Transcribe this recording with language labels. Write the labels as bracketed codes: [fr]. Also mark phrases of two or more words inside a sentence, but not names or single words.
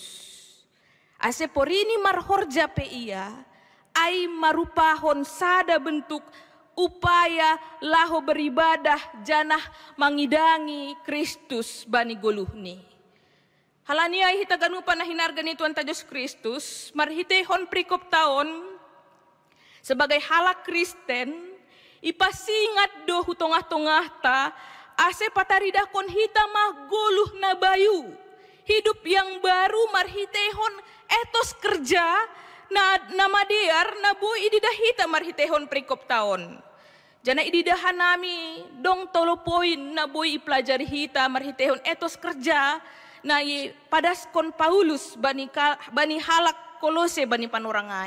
[smr] Ase porini marhorja pe ia, ai marupahon sada bentuk upaya laho beribadah janah mangidangi Kristus bani goluhni. Halania hita ganupan na hinarga ni Tuhan ta Diyos Kristus, marhitehon prikop taon, sebagai halak Kristen, ipasingat do hutongah-tongah ta, ase pataridakon hita mahguluh na bayu, [id] hidup yang baru marhitehon etos kerja, [smr] na madiar, na bui ididah hita marhitehon prikop taon. Jana ididahan nami, dong 3 poin na bui ipelajari hita marhitehon [id] etos kerja, [smr] na padaskon Paulus bani halak Kolose bani panurangai.